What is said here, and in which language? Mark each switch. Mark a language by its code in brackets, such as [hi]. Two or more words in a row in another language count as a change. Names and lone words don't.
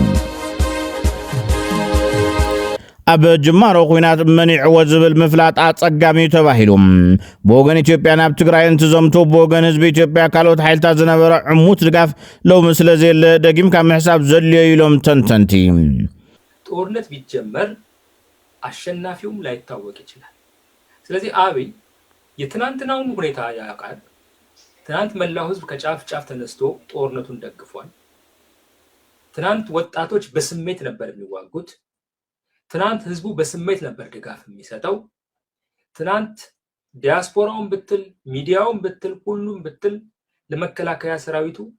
[ti] ኣብ ጅማሮ ኩናት መኒዕዎ ዝብል ምፍላጥ ኣጸጋሚ ተባሂሉ ብወገን ኢትዮጵያ ናብ ትግራይ እንትዘምቱ ብወገን ህዝቢ ኢትዮጵያ ካልኦት ሓይልታት ዝነበረ ዕሙት ድጋፍ ሎሚ ስለዘየለ ደጊምካ ምሕሳብ ዘድልዮ ኢሎም ተንተንቲ [am] ጦርነት ቢጀመር አሸናፊውም ላይታወቅ ይችላል ስለዚህ አብይ የትናንትናውን ሁኔታ ያውቃል ትናንት መላው ህዝብ ከጫፍ ጫፍ ተነስቶ ጦርነቱን ደግፏል ትናንት ወጣቶች በስሜት ነበር የሚዋጉት ትናንት ህዝቡ በስሜት ነበር ድጋፍ የሚሰጠው ትናንት ዲያስፖራውን ብትል ሚዲያውን ብትል ሁሉም ብትል ለመከላከያ ሰራዊቱ